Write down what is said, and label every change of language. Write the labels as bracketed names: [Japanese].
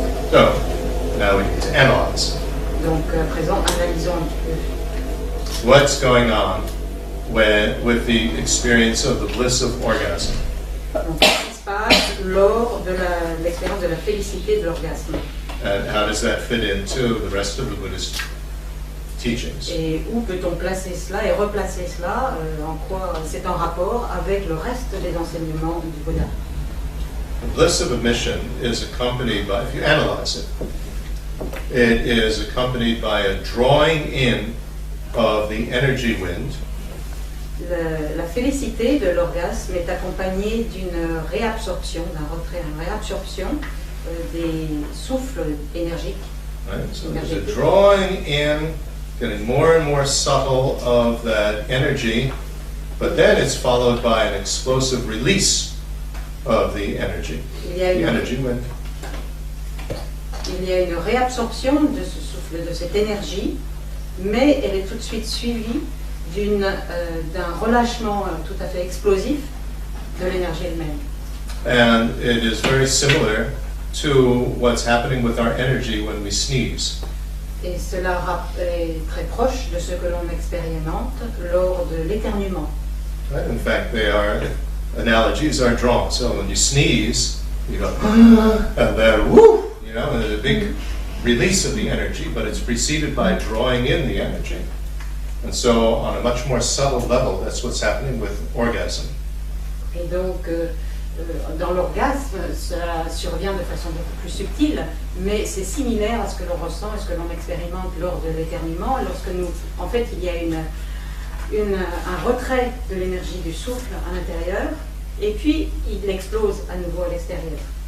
[English] So, now we need to analyze. [French] Donc, à présent, analysons un petit peu. [English] What's going on with the experience of the bliss of orgasm? [French] Donc, qu'est-ce qui se passe lors de l'expérience de la félicité de l'orgasme? [English] And how does that fit into the rest of the Buddhist teachings? [French] Et où peut-on placer cela et replacer cela? En quoi c'est en rapport avec le reste des enseignements du Bouddha? [English] The bliss of emission is accompanied by, if you analyze it, it is accompanied by a drawing in of the energy wind. [French] La félicité de l'orgasme est accompagnée d'une réabsorption, d'un retrait, une réabsorption des souffles énergiques. [English] Right? So there's a drawing in, getting more and more subtle of that energy, but then it's followed by an explosive release of the energy. The energy wind. [French] Il y a une réabsorption de ce souffle, de cette énergie, mais elle est tout de suite suivie d'un relâchement tout à fait explosif de l'énergie elle-même. [English] And it is very similar to what's happening with our energy when we sneeze. [French] Et cela est très proche de ce que l'on expérimente lors de l'éternuement. [English] Right? In fact, analogies are drawn. So when you sneeze, you go, and then whoo, you know, there's a big release of the energy, but it's preceded by drawing in the energy. And so on a much more subtle level, that's what's happening with orgasm. [French] Et donc, dans l'orgasme, ça survient de façon beaucoup plus subtile, mais c'est similaire à ce que l'on ressent et ce que l'on expérimente lors de l'éternuement, lorsque en fait, il y a un retrait de l'énergie du souffle à l'intérieur, et puis il explose à nouveau à l'extérieur.